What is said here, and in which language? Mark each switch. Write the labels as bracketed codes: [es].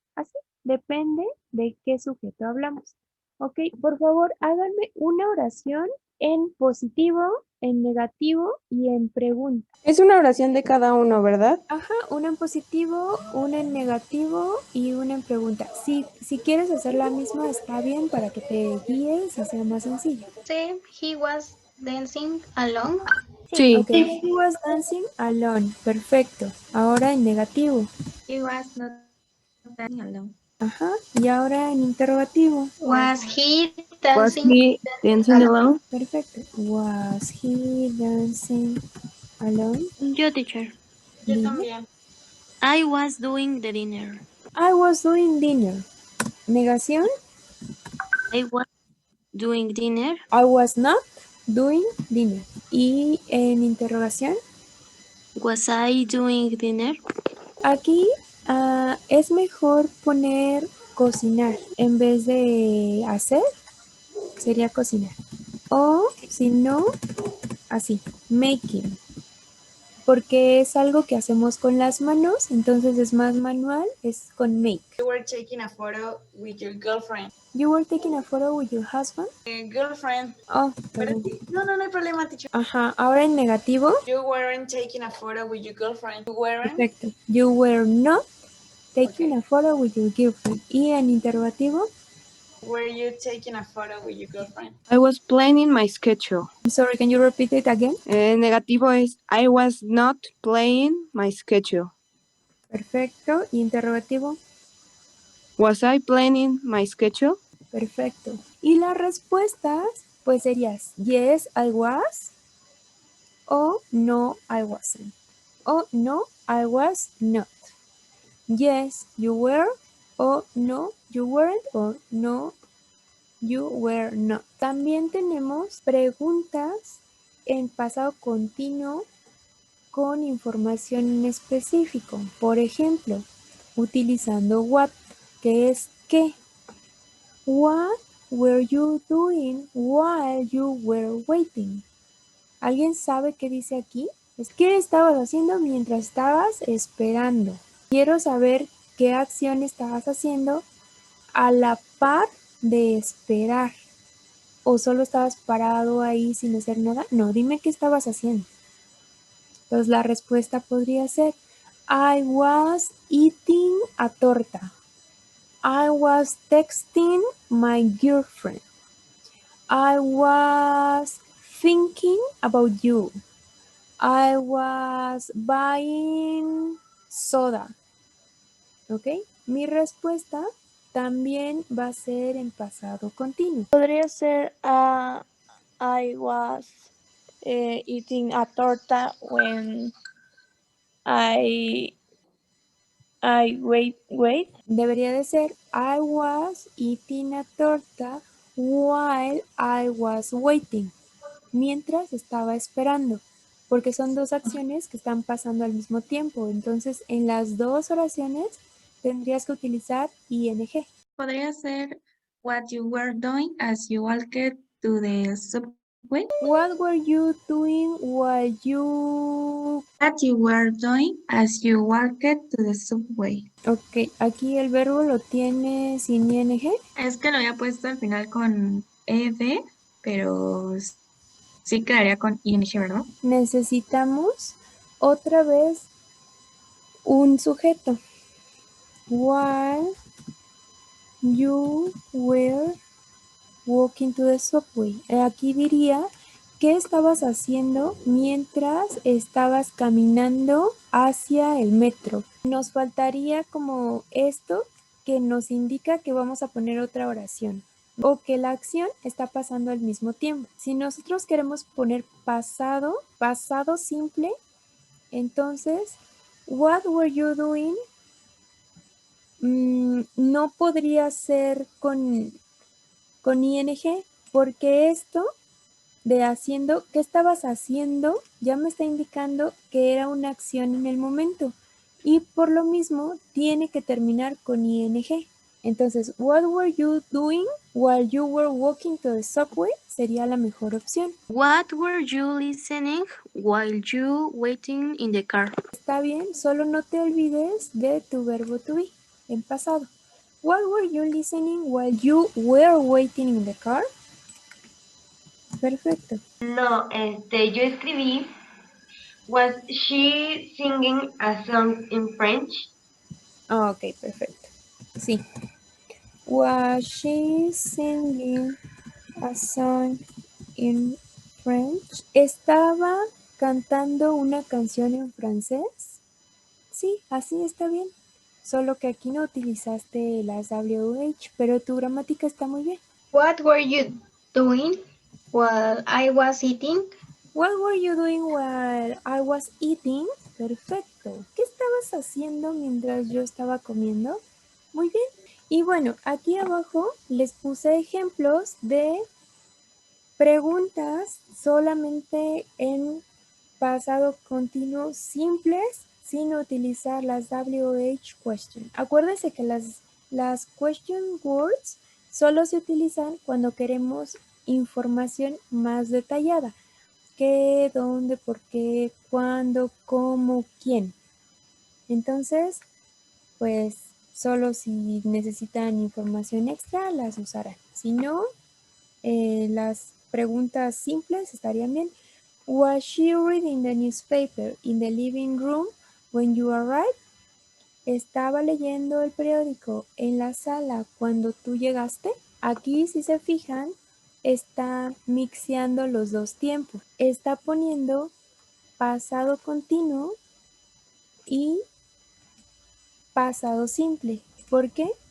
[es] Así, depende de qué sujeto hablamos. Ok, por favor, háganme una oración en positivo, en negativo y en pregunta. Es una oración de cada uno, ¿verdad? Ajá, una en positivo, una en negativo y una en pregunta. Si quieres hacer la misma, está bien para que te guíes y sea más sencillo. [en] Say he was dancing alone. [es] Sí. [en] Ok, he was dancing alone. [es] Perfecto. Ahora en negativo. [en] He was not dancing alone. [es] Ajá. Y ahora en interrogativo. [en] Was he Was dancing? he dancing alone? [es] Perfecto. [en] Was he dancing alone? [es] Yo, teacher. Dime. [en] I was doing the dinner. I was doing dinner. [es] Negación. [en] I was doing dinner. I was not doing dinner. [es] Y en interrogación. [en] Was I doing dinner? [es] Aquí es mejor poner cocinar en vez de hacer, sería cocinar. O si no, así, making. Porque es algo que hacemos con las manos, entonces es más manual, es con make. [en] You were taking a photo with your girlfriend. You were taking a photo with your husband. Girlfriend. Oh, [es] Pero perdón. sí, no hay problema, teacher. Ajá, ahora en negativo. [en] You weren't taking a photo with your girlfriend. You weren't. [es] Perfecto. [en] You were not taking a photo with your girlfriend. [es] Y en interrogativo. [en] Were you taking a photo with your girlfriend? I was planning my schedule. I'm sorry, can you repeat it again? [es] Negativo es [en] I was not playing my schedule. [es] Perfecto. Y interrogativo. [en] Was I planning my schedule? [es] Perfecto. Y las respuestas, pues serías [en] yes, I was, o no, I wasn't, o no, I was not. Yes, you were, o no, you weren't, o no, you were not. [es] También tenemos preguntas en pasado continuo con información en específico. Por ejemplo, utilizando what, que es qué. [en] What were you doing while you were waiting? [es] ¿Alguien sabe qué dice aquí? ¿Qué estabas haciendo mientras estabas esperando? Quiero saber qué acción estabas haciendo a la par de esperar. ¿O solo estabas parado ahí sin hacer nada? No, dime qué estabas haciendo. Entonces la respuesta podría ser [en] I was eating a torta. I was texting my girlfriend. I was thinking about you. I was buying soda. ¿Ok? [es] Mi respuesta también va a ser en pasado continuo. Podría ser [en] I was eating a torta when I wait. [es] Debería de ser [en] I was eating a torta while I was waiting. [es] Mientras estaba esperando. Porque son dos acciones que están pasando al mismo tiempo. Entonces, en las dos oraciones tendrías que utilizar ing. Podría ser [en] what you were doing as you walked to the subway. What were you doing while you... What you were doing as you walked to the subway. [es] Ok, aquí el verbo lo tiene sin ing. Es que lo había puesto al final con ed, pero sí quedaría con ing, ¿verdad? Necesitamos otra vez un sujeto. While you were walking to the subway. Aquí diría, ¿qué estabas haciendo mientras estabas caminando hacia el metro? Nos faltaría como esto que nos indica que vamos a poner otra oración o que la acción está pasando al mismo tiempo. Si nosotros queremos poner pasado simple, entonces, [en] what were you doing? [es] No podría ser con ing, porque esto de haciendo, ¿qué estabas haciendo? Ya me está indicando que era una acción en el momento y por lo mismo tiene que terminar con ing. Entonces, [en] what were you doing while you were walking to the subway? [es] Sería la mejor opción. [en] What were you listening while you waiting in the car? [es] Está bien, solo no te olvides de tu verbo to be en pasado. [en] What were you listening while you were waiting in the car? [es] Perfecto. No, yo escribí, [en] was she singing a song in French? [es] Ok, perfecto. Sí. [en] Was she singing a song in French? [es] ¿Estaba cantando una canción en francés? Sí, así está bien. Solo que aquí no utilizaste las WH, pero tu gramática está muy bien. [en] What were you doing while I was eating? What were you doing while I was eating? [es] Perfecto. ¿Qué estabas haciendo mientras yo estaba comiendo? Muy bien. Y bueno, aquí abajo les puse ejemplos de preguntas solamente en pasado continuo simples sin utilizar las WH question. Acuérdense que las question words solo se utilizan cuando queremos información más detallada. ¿Qué, dónde, por qué, cuándo, cómo, quién? Entonces, pues solo si necesitan información extra las usarán. Si no, las preguntas simples estarían bien. [en] Was she reading the newspaper in the living room when you arrived? [es] ¿Estaba leyendo el periódico en la sala cuando tú llegaste? Aquí, si se fijan, está mixeando los dos tiempos. Está poniendo pasado continuo y pasado simple. ¿Por qué?